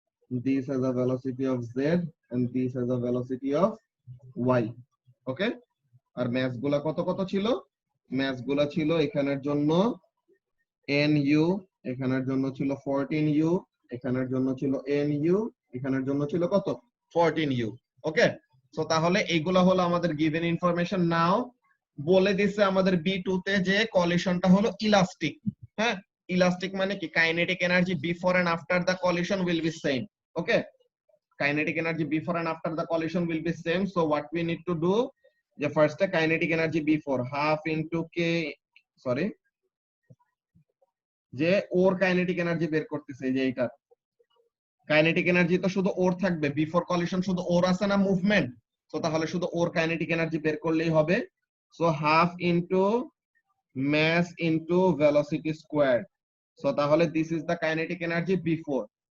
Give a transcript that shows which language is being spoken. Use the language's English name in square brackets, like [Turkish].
[English] This has a velocity of z and this has a velocity of y. [Bangla] Okay, আর mass গুলা কত ছিল? Mass গুলা ছিল এখানের জন্য nu, এখানের জন্য ছিল 14u, এখানের জন্য ছিল nu, এখানের জন্য ছিল কত? 14u। ওকে, সো তাহলে এইগুলা হলো আমাদের গিভেন ইনফরমেশন। নাও বলে দিছে আমাদের B2 তে যে কলিশনটা হলো ইলাস্টিক। হ্যাঁ, ইলাস্টিক মানে কি? [English] Kinetic energy before and after the collision will be same. Okay, kinetic energy before and after the collision will be same. [Bangla] So what we need to do, যে ফার্স্টে kinetic energy before half into কে, sorry, যে ওর kinetic energy বের করতেছে, যে এইটা kinetic energy তো শুধু ওর থাকবে, বিফোর কলিশন শুধু ওর আছে না মুভমেন্ট। সো তাহলে শুধু ওর কাইনেটিক এনার্জি বের করলেই হবে। [English] So half into mass into velocity squared. So তাহলে this is the kinetic energy before.